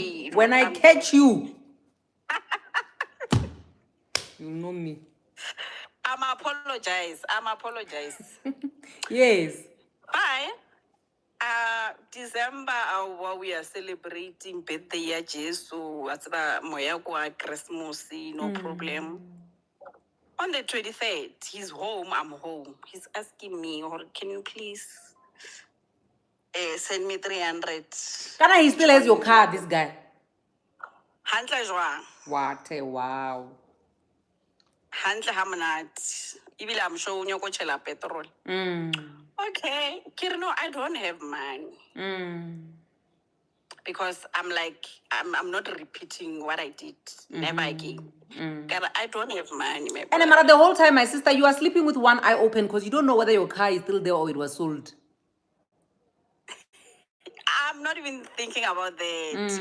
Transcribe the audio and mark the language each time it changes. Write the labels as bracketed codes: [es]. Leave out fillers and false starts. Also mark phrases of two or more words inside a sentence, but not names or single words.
[en] you, it when will I come catch to- you, you know me. I'm apologize. Yes. Bye. December, while we are celebrating birthday [st] ya Jesu, moya kwa [en] Christmas, no problem. On the 23rd, he's home, I'm home. He's asking me, or can you please send me 300? Kana, he still has your car, this guy. [st] Hantle jwang. [en] What a wow. [st] Hantle ha monate. Ebile [en] I'm sure [st] o nyaka ho tshela petrol. [en] Okay, Kirno, I don't have money. Because I'm like, I'm not repeating what I did. Never again. I don't have money. My And brother. the whole time, my sister, you are sleeping with one eye open because you don't know whether your car is still there or it was sold. I'm not even thinking about that.